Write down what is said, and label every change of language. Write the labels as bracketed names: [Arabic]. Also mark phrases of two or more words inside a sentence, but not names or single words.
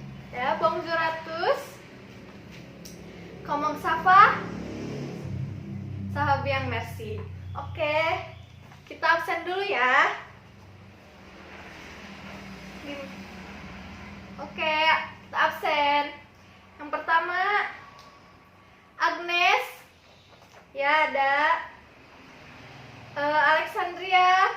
[Indonesian] Ya, [French] bonjour à tous. Comment ça va? Ça va bien, merci. [Indonesian] Oke, kita absen dulu ya. Oke, kita absen. Yang pertama, Agnes. Ya, ada. Alexandria.